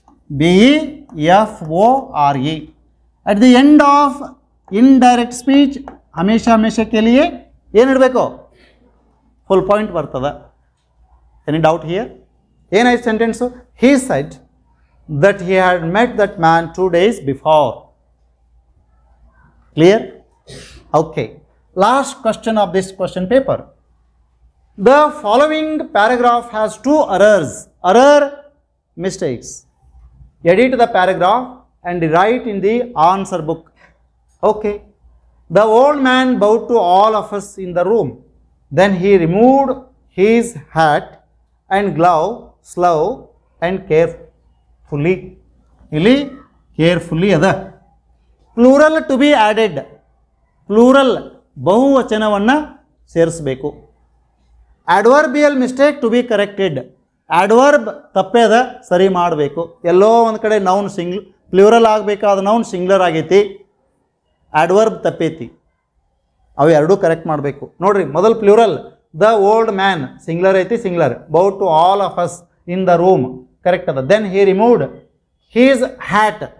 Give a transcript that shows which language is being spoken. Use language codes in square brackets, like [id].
[en] BEFORE. At the end of indirect speech [kn] ಹಮೇಶಾ ಕೇಳಿಯೇ ಏನಿಡಬೇಕು, [en] full point [kn] ಬರ್ತದೆ. [en] Any doubt here? [kn] ಏನಾಯ್ತು [en] Sentence, he said that he had met that man 2 days before. Clear? Okay. Last question of this question paper. The following paragraph has 2 errors. Error, mistakes. Edit the paragraph and write in the answer book. Okay. The old man bowed to all of us in the room. Then he removed his hat and glove slow and carefully. [kn] Ili [en] carefully [kn] ada. [en] Plural to be added. [kn] Plural ಬಹುವಚನವನ್ನು ಸೇರಿಸಬೇಕು. [en] Adverbial mistake to be corrected. [kn] Adverb ತಪ್ಪೇದ ಸರಿ ಮಾಡಬೇಕು. ಎಲ್ಲೋ ಒಂದು ಕಡೆ noun plural ಆಗಬೇಕಾದ noun singular ಆಗೈತಿ, adverb ತಪ್ಪೈತಿ. ಅವು ಎರಡೂ correct ಮಾಡಬೇಕು. ನೋಡ್ರಿ, ಮೊದಲು plural the old man singular ಐತಿ, singular. [en] Bowed to all of us in the room correct ಅದ. Then he removed his hat.